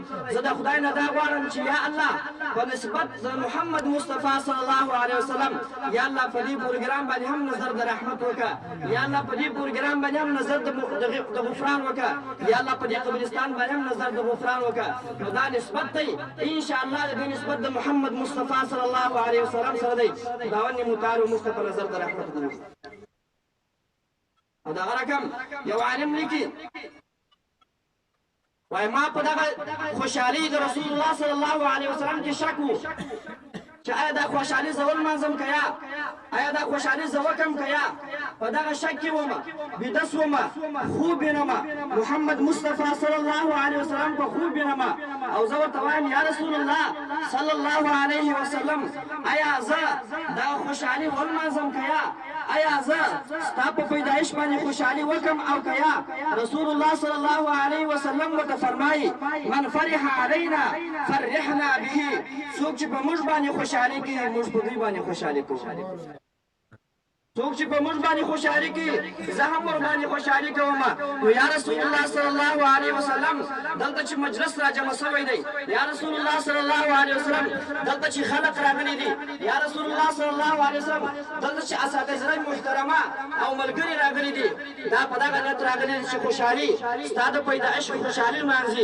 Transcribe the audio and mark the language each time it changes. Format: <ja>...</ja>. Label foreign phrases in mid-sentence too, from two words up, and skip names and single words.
<ps>زه د خدای نه دا غواړم چې یا الله په نسبت د محمد مصطفی</ps> <ar>صلی الله علیه وسلم</ar> <ps>یا الله په دې پروګرام باندې هم نظر د رحمت وکړه، یا الله په دې پروګرام باندې هم نظر د غفران وکړه، یا الله په دې قبرستان باندې هم نظر د غفران وکړه. نو دا نسبت دی</ps> <ar>ان شاء الله</ar> <ps>د نسبت د محمد مصطفی</ps> <ar>صلی الله علیه وسلم</ar> <ps>سره دی. خداوند متعال مصطفی نظر د رحمت وکړي. او دغه رقم یو عالم لیکي وای ما په دغه خوشحالي د</ps> <ar>رسول الله صلی الله علیه وسلم</ar> <ps>کې شک وو چې آیا دا خوشحالي زه ولمانځم که یا آیا دا خوشحالي زه وکړم که یا. په دغه شک کې ومه، بیده شومه، خوب وینمه محمد مصطفی</ps> <ar>صلی الله علیه وسلم</ar> <ps>په خوب وینمه. او زه ورته وایم</ps> <ar>یا رسول الله صلی الله علیه وسلم</ar> <ps>آیا زه دا خوشحالي ولمانځم که یا آیا زه ستا په پیدایش باندې خوشحالي وکړم او که یا.</ps> <ar>رسول الله صلی الله علیه وسلم</ar> <ps>ورته فرمایي</ps> <ar>من فرح علینا فرحنا به.</ar> <ps>څوک چې په موږ باندې خوشحالي کوي موږ په دوی باندې خوشحالي کوو. څوک چې په موږ باندې خوشحالي کوي زه هم ورباندې خوشحالي کوم. نو</ps> <ar>یا رسول الله صلی الله علیه وسلم</ar> <ps>دلته چې مجلس راجمع شوی دی،</ps> <ar>یا رسول الله صلی الله علیه وسلم</ar> <ps>دلته چې خلق راغلي دي،</ps> <ar>یا رسول الله صلی الله علیه وسلم</ar> <ps>دلته چې اساتذه محترمه او ملګري راغلي دي، دا په دغه نیت راغلي دي چې خوشحالي ستا د پیدایش خوشحالي لمانځي.</ps>